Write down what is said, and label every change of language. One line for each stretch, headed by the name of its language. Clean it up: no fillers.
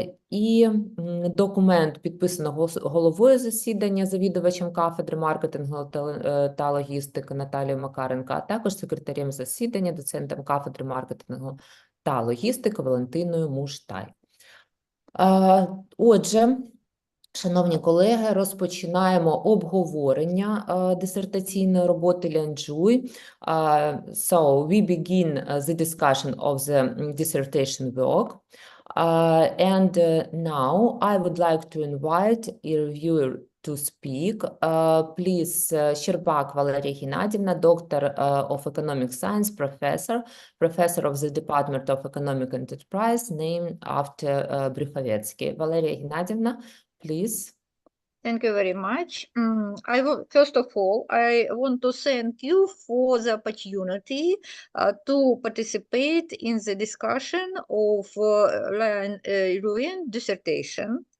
Ukrainian: І документ підписано головою засідання, завідувачем кафедри маркетингу та логістики Наталією Макаренко, а також секретарем засідання, доцентом кафедри маркетингу та логістики Валентиною Муштай. Отже, шановні колеги, розпочинаємо обговорення дисертаційної роботи Лян Жуй.
English: So we begin the discussion of the dissertation work. Now I would like to invite a reviewer to speak. Please, Щербак Валерія Геннадівна, Doctor of Economic Science, Professor of the Department of Economic Enterprise, named after Брюховецький. Валерія Геннадівна, please. Thank you very much. First of all, I want to thank you for the opportunity to participate in the discussion of Лян Жуй's dissertation.